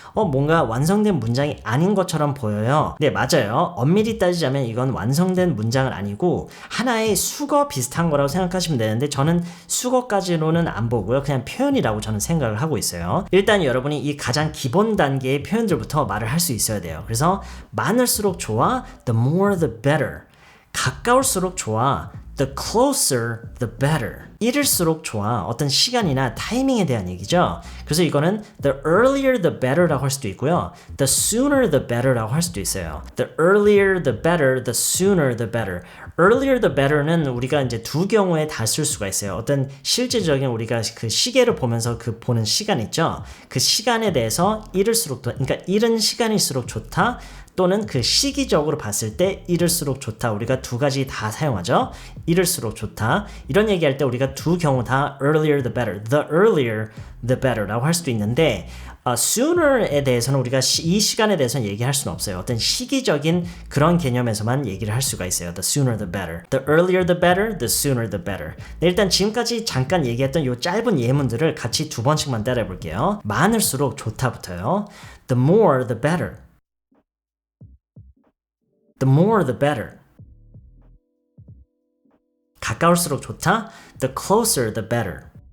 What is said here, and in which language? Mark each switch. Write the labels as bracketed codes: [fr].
[ko] 뭔가 완성된 문장이 아닌 것처럼 보여요. 네, 맞아요. 엄밀히 따지자면 이건 완성된 문장은 아니고 하나의 수거 비슷한 거라고 생각하시면 되는데 저는 수거까지로는 안 보고요. 그냥 표현이라고 저는 생각을 하고 있어요. 일단 여러분이 이 가장 기본 단계의 표현들부터 말을 할 수 있어야 돼요. 그래서 많을수록 좋아, [en] the more the better. [ko] 가까울수록 좋아, [en] the closer the better. [ko] 이를수록 좋아. 어떤 시간이나 타이밍에 대한 얘기죠. 그래서 이거는 [en] the earlier the better [ko] 라고 할 수도 있고요. [en] the sooner the better [ko] 라고 할 수도 있어요. [en] the earlier the better, the sooner the better. earlier the better [ko] 는 우리가 이제 두 경우에 다 쓸 수가 있어요. 어떤 실질적인 우리가 그 시계를 보면서 그 보는 시간 있죠. 그 시간에 대해서 이를수록 그러니까 이른 시간일수록 좋다. 또는 그 시기적으로 봤을 때 이를수록 좋다. 우리가 두 가지 다 사용하죠. 이를수록 좋다. 이런 얘기할 때 우리가 두 경우 다 [en] earlier the better, the earlier the better [ko] 라고 할 수도 있는데 sooner에 대해서는 우리가 이 시간에 대해서는 얘기할 수는 없어요. 어떤 시기적인 그런 개념에서만 얘기를 할 수가 있어요. [en] The sooner the better. The earlier the better, the sooner the better. [ko] 네, 일단 지금까지 잠깐 얘기했던 이 짧은 예문들을 같이 두 번씩만 따라해 볼게요. 많을수록 좋다부터요. [en] The more the better. The more the better. [ko] 가까울수록 좋다. [en] The closer the better.